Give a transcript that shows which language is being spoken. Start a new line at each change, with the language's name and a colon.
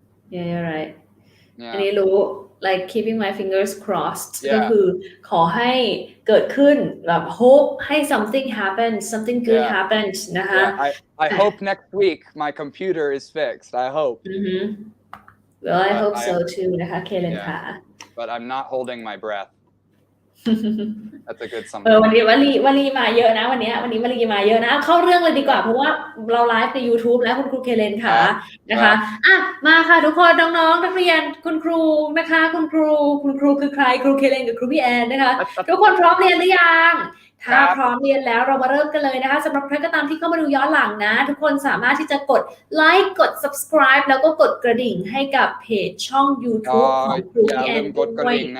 English: yeah you're right
Thai: อันนี้รู้
English: like keeping my fingers crossed
Thai: ก็คือขอให้เกิดขึ้นแบบ
English: hope
Thai: ให้
English: something good happens
Thai: นะคะ
English: I hope next week my computer is fixed I hope well I hope so too
Thai: นะคะเคเลนค่ะ
English: but I'm not holding my breath that's a good something
Thai: วันนี้วลีมาเยอะนะวันนี้วลีมาเยอะนะเข้าเรื่องเลยดีกว่าเพราะว่าเราไลฟ์ใน YouTube แล้วคุณครูเคเลนค่ะนะคะมาค่ะทุกคนน้องๆนักเรียนคุณครูนะคะคุณครูคือใครครูเคเลนกับครูพี่แอนนะคะทุกคนพร้อมเรียนหรือยังถ้าพร้อมเรียนแล้วเรามาเริ่มกันเลยนะคะสำหรับใครก็ตามที่เข้ามาดูย้อนหลังนะทุกคนสามารถที่จะกดไลค์กด subscribe แล้วก็กดกระดิ่งให้กับเพจช่อง YouTube ของครูพี่แอนด้วย